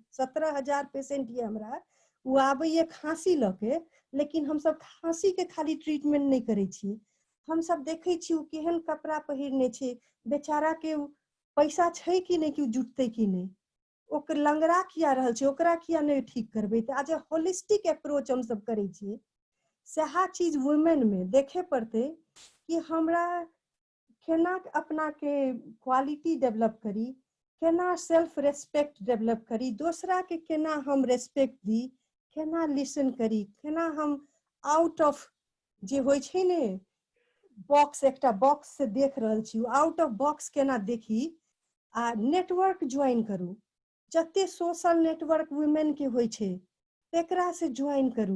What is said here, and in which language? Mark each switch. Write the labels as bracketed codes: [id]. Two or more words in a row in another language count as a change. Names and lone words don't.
[mai] 17,000 पेशेंट ये हमरा, वो आबैये खांसी लके, लेकिन हम सब खांसी के खाली ट्रीटमेंट नहीं करे छिए। हम सब देखे छी उ केहन कपड़ा पहिरने छै, बेचारा के पैसा छै कि नहीं कि जुटते कि नहीं, ओकर लंगड़ा किया रहल छै, ओकरा किया नहीं ठीक करबे। तो आज [en] holistic approach [mai] हम सब करे छिए। सहा चीज वुमेन में देखे पड़ते कि हमरा केना अपना के [en] quality develop [mai] करी, केना [en] self respect develop [mai] करी, दूसरा के केना हम रेस्पेक्ट दी, केना लिसन करी, केना हम [en] out of [mai] जे होय छै ने बॉक्स, एकटा बॉक्स से देख रहल छी, [en] out of box [mai] केना देखी। आ [en] network join [mai] करू, जते [en] social network women [mai] के होय छै तेकरा से ज्वाइन करू।